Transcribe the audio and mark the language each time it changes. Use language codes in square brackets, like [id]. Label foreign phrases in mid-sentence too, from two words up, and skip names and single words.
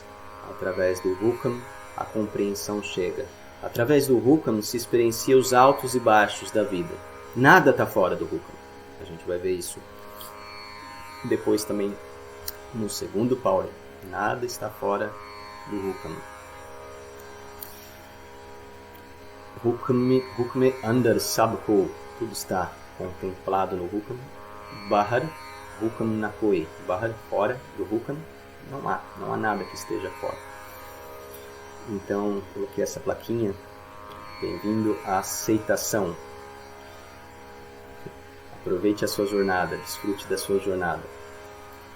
[pt] Através do Hukam, a compreensão chega. Através do Hukam se experiencia os altos e baixos da vida. Nada está fora do Hukam. A gente vai ver isso depois também no segundo Pauri. Nada está fora do Hukam. [pa] ਹੁਕਮੈ ਅੰਦਰਿ ਸਭੁ ਕੋ. [pt] Tudo está contemplado no Hukam. [pa] ਬਾਹਰਿ ਹੁਕਮ ਨ ਕੋਇ. [pt] Bahar, fora do Hukam, não há nada que esteja fora. Então, coloquei essa plaquinha. Bem-vindo à aceitação. Aproveite a sua jornada, desfrute da sua jornada.